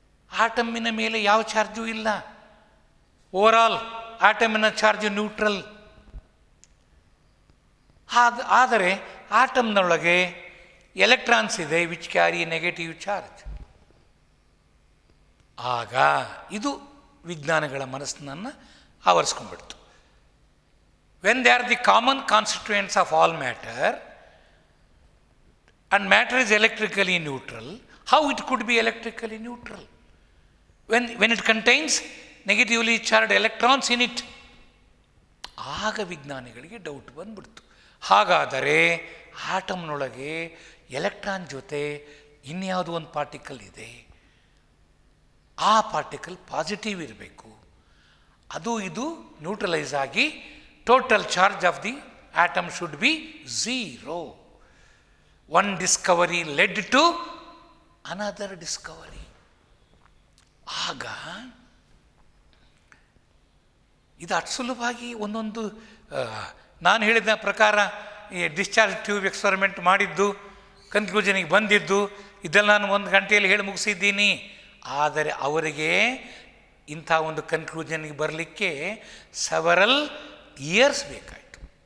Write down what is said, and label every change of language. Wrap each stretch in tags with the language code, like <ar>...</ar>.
<kn>ಆಟಮ್ಮಿನ ಮೇಲೆ ಯಾವ ಚಾರ್ಜು ಇಲ್ಲ, ಓವರಾಲ್ ಆಟಮಿನ ಚಾರ್ಜ್ ನ್ಯೂಟ್ರಲ್. ಆದರೆ ಆಟಮ್ನೊಳಗೆ ಎಲೆಕ್ಟ್ರಾನ್ಸ್ ಇದೆ</kn> <en>Which carry negative charge.</en> <kn>ಆಗ ಇದು ವಿಜ್ಞಾನಿಗಳ ಮನಸ್ಸನ್ನು ಆವರಿಸ್ಕೊಂಡ್ಬಿಡ್ತು.</kn> <en>When they are the common constituents of all matter and matter is electrically neutral, how it could be electrically neutral when it contains negatively charged electrons in it?</en> <kn>ಆಗ ವಿಜ್ಞಾನಿಗಳಿಗೆ doubt ಬಂದ್ಬಿಡ್ತು. ಹಾಗಾದರೆ ಆಟಮ್ನೊಳಗೆ electron ಜೊತೆ ಇನ್ಯಾವುದೋ ಒಂದು ಪಾರ್ಟಿಕಲ್ ಇದೆ, ಆ particle positive ಇರಬೇಕು, ಅದು ಇದು ನ್ಯೂಟ್ರಲೈಸ್ ಆಗಿ</kn> <en>Total charge of the atom should be 0. One discovery led to another discovery.</en> <kn>ಆಗ ಇದು ಅಷ್ಟು ಸುಲಭವಾಗಿ ಒಂದೊಂದು ನಾನು ಹೇಳಿದ ಪ್ರಕಾರ ಈ ಡಿಸ್ಚಾರ್ಜ್ ಟ್ಯೂಬ್ ಎಕ್ಸ್ಪರಿಮೆಂಟ್ ಮಾಡಿದ್ದು, ಕನ್ಕ್ಲೂಷನಿಗೆ ಬಂದಿದ್ದು ಇದೆಲ್ಲ ನಾನು 1 ಗಂಟೆಯಲ್ಲಿ ಹೇಳಿ ಮುಗಿಸಿದ್ದೀನಿ. ಆದರೆ ಅವರಿಗೆ ಇಂಥ ಒಂದು ಕನ್ಕ್ಲೂಷನ್ಗೆ ಬರಲಿಕ್ಕೆ ಸೆವರಲ್ ಇಯರ್ಸ್ ಬೇಕಾಯಿತು.</kn>